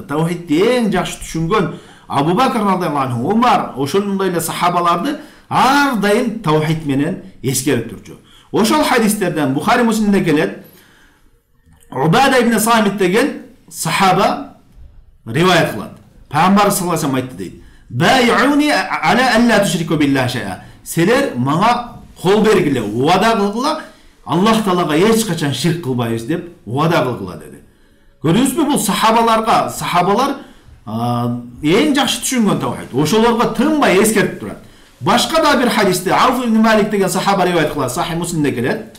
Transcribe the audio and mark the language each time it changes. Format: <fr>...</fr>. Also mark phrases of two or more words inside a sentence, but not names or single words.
<ky>Тавхидти эң жакшы түшүнгөн Абу Бакр</ky> <ar>رضي الله عنه,</ar> <ky>Умар, ошондой эле сахабаларды ар дайым тавхид менен эскерип турчу. Ошол хадистерден Бухари Муслимде келет. Убада ибн Самит деген сахаба риваят кылат. Пайгамбар</ky> <ar>صلى الله عليه وسلم</ar> <ky>айтты дейт:</ky> <ar>"بايعوني على أن لا تشركوا بالله شيئا."</ar> <ky>Силер мага кол бергиле, уада кылгыла, Аллах Таалага эч качан ширк кылбайбыз деп уада кылгыла деди. Көрдүңүзбү, бул сахабалар эң жакшы түшүнгөн тавхид. Ошолорго тынбай эскертип турат. Башка да бир хадисте Ауф ибн Малик деген сахаба риваят кылат, Сахih Муслимде келет.</ky>